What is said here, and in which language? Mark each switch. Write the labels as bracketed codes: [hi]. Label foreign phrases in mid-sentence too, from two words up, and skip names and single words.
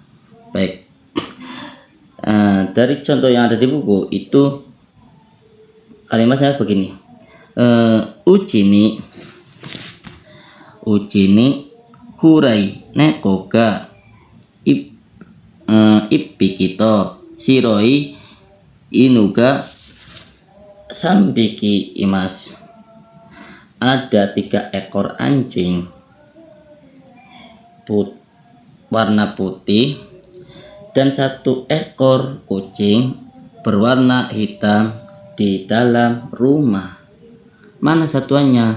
[id] Baik, dari contoh yang ada di buku itu kalimatnya begini. [ja] 家に黒い猫が一匹と白い犬が3匹います. [id] Ada 3 ekor anjing warna putih dan 1 ekor kucing berwarna hitam di dalam rumah. Mana satuannya?